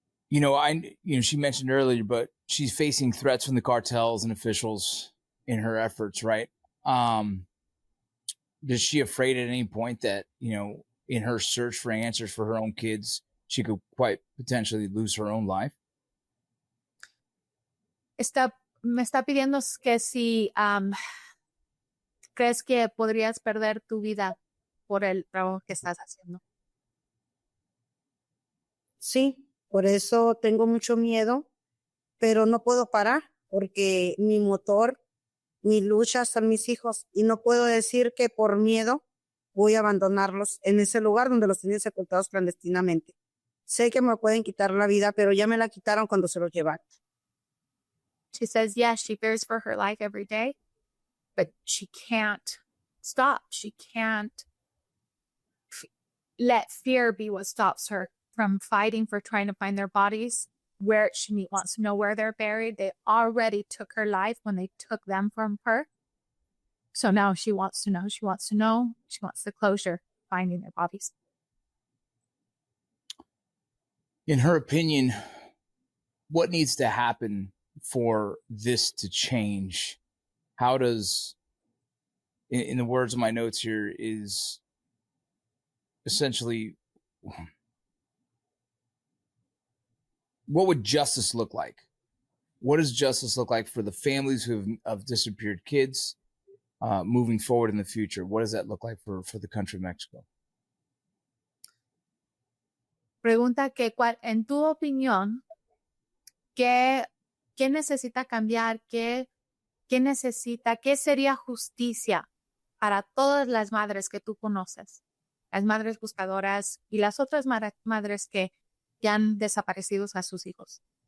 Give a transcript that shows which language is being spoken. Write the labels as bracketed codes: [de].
[en] She mentioned earlier, but she's facing threats from the cartels and officials in her efforts, right? Is she afraid at any point that, in her search for answers for her own kids, she could quite potentially lose her own life? [es] Me está pidiendo que si crees que podrías perder tu vida por el trabajo que estás haciendo. Sí, Por eso tengo mucho miedo, pero no puedo parar porque mi motor, mi lucha son mis hijos y no puedo decir que por miedo voy a abandonarlos en ese lugar donde los tienen sepultados clandestinamente. Sé que me pueden quitar la vida, pero ya me la quitaron cuando se los llevaron. [en] She says, yes, she fears for her life every day, but she can't stop. She can't let fear be what stops her from fighting for trying to find their bodies. Where she wants to know where they're buried. They already took her life when they took them from her. So now she wants to know. She wants to know. She wants the closure, finding their bodies. In her opinion, what needs to happen for this to change? How does, in the words of my notes here, is essentially, what would justice look like? What does justice look like for the families who have disappeared kids moving forward in the future? What does that look like for the country of Mexico? [es] Pregunta que, en tu opinión, ¿qué necesita cambiar? ¿Qué necesita? ¿Qué sería justicia para todas las madres que tú conoces? Las madres buscadoras y las otras madres que han desaparecido a sus hijos.